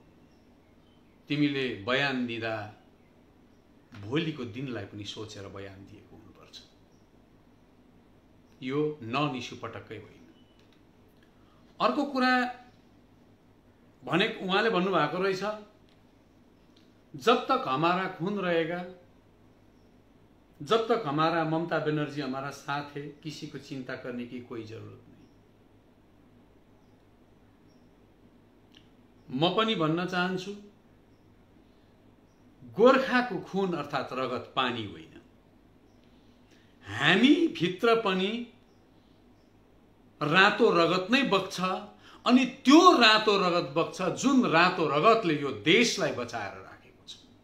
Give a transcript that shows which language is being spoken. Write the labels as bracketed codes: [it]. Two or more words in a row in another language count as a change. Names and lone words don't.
[ne] तिमीले बयान दिँदा भोलिको दिनलाई पनि सोचेर बयान दिएको हुनुपर्छ। यो [en] non issue [ne] पटक्कै होइन। अर्को कुरा भनेको उहाँले भन्नुभएको रहेछ, [hi] जब तक हमारा खून रहेगा, जब तक हमारा ममता बनर्जी हमारा साथ है, किसी को चिंता करने की कोई जरूरत नहीं। [ne] म पनि भन्न चाहन्छु, गोर्खाको खुन अर्थात् रगत पानी होइन। हामी भित्र पनि रातो रगत नै बग्छ, अनि त्यो रातो रगत बग्छ जुन रातो रगतले यो देशलाई बचाएर राखेको छ।